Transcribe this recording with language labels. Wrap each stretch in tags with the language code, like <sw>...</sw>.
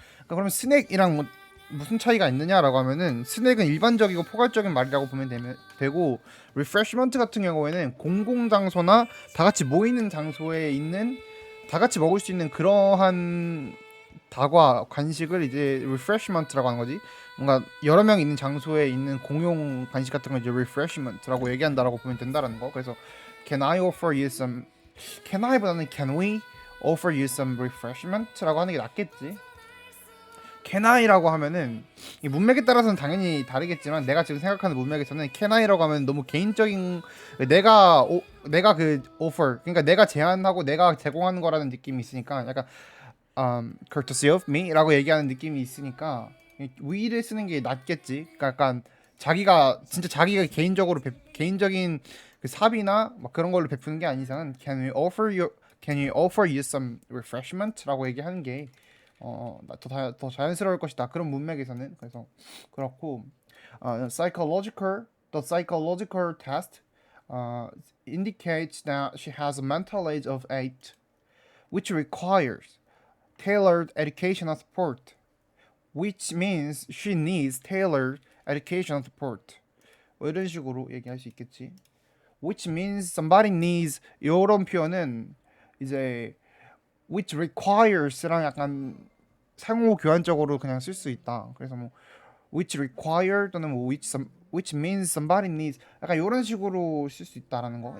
<ko>그러니까 그러면 스낵이랑 뭐 무슨 차이가 있느냐라고 하면은, 스낵은 일반적이고 포괄적인 말이라고 보면 되고, refreshment 같은 경우에는 공공장소나 다 같이 모이는 장소에 있는, 다 같이 먹을 수 있는 그러한 다과 간식을 이제 refreshment라고 하는 거지. 뭔가 여러 명 있는 장소에 있는 공용 간식 같은 걸 이제 refreshment라고 얘기한다라고 보면 된다라는 거.</ko> <en>그래서 can I offer you some, can I보다는 can we offer you some refreshment라고</en> <ko>하는 게 낫겠지. can I라고 하면은 이 문맥에 따라서는 당연히 다르겠지만, 내가 지금 생각하는 문맥에서는 can I라고 하면 너무 개인적인, 내가 그 offer, 그러니까 내가 제안하고 내가 제공하는 거라는 느낌이 있으니까, 약간</ko> <en>courtesy of me</en> <ko>라고 얘기하는 느낌이 있으니까 we를 쓰는 게 낫겠지. 그러니까 약간 자기가 개인적으로 개인적인 그 사비나 막 그런 걸로 베푸는 게 아닌 이상은</ko> <en>can we offer you some refreshment</en> <ko>라고 얘기하는 게 더 자연스러울 것이다, 그런 문맥에서는. 그래서 그렇고,</ko> <en>the psychological test indicates that she has a mental age of 8, which requires tailored educational support, which means she needs tailored educational support.</en> <ko>뭐 이런 식으로 얘기할 수 있겠지.</ko> <en>which means somebody needs,</en> <ko>이런 표현은 이제 which requires랑 약간 상호 교환적으로 그냥 쓸 수 있다. 그래서 뭐 which require 또는 뭐</ko> <en>which means somebody needs,</en> <ko>약간 이런 식으로 쓸 수 있다라는 거.</ko>